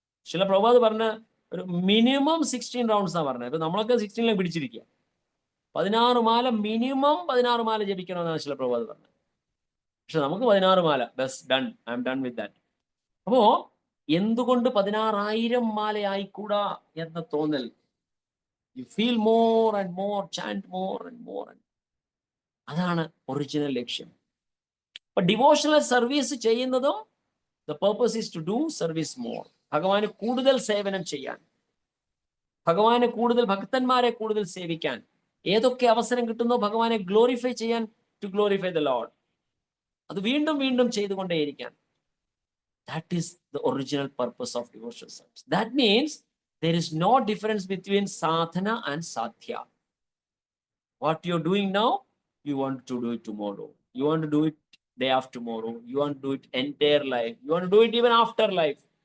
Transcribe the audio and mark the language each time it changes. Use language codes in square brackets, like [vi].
[ml] ചില പ്രഭുപാദ് പറഞ്ഞ ഒരു മിനിമം 16 റൗണ്ട്സ് ആണ് പറഞ്ഞത്. ഇപ്പൊ നമ്മളൊക്കെ 16 പിടിച്ചിരിക്കുക. 16 മാല മിനിമം 16 മാല ജപിക്കണമെന്നാണ് ചില പ്രഭുപാദ് പറഞ്ഞത്. പക്ഷെ നമുക്ക് 16 മാല [en] ബസ് done, I'm done with that. [ml] അപ്പോ എന്തുകൊണ്ട് 16,000 മാല ആയിക്കൂടാ എന്ന തോന്നൽ. [en] You feel more and more, chant more and more. [ml] അതാണ് ഒറിജിനൽ ലക്ഷ്യം. അപ്പൊ ഡിവോഷണൽ സർവീസ് ചെയ്യുന്നതും [en] the purpose is to do service more. [ml] ഭഗവാന് കൂടുതൽ സേവനം ചെയ്യാൻ, ഭഗവാനെ കൂടുതൽ, ഭക്തന്മാരെ കൂടുതൽ സേവിക്കാൻ, ഏതൊക്കെ അവസരം കിട്ടുന്നോ ഭഗവാനെ ഗ്ലോറിഫൈ ചെയ്യാൻ, [en] to glorify the lord, [ml] അത് വീണ്ടും വീണ്ടും ചെയ്തുകൊണ്ടേയിരിക്കാൻ. [en] That is the original purpose of devotional service. That means there is no difference between sadhana and sadhya. What you're doing now, you want to do it tomorrow. You want to do it day after tomorrow. You want to do it entire life. You want to do it even after life.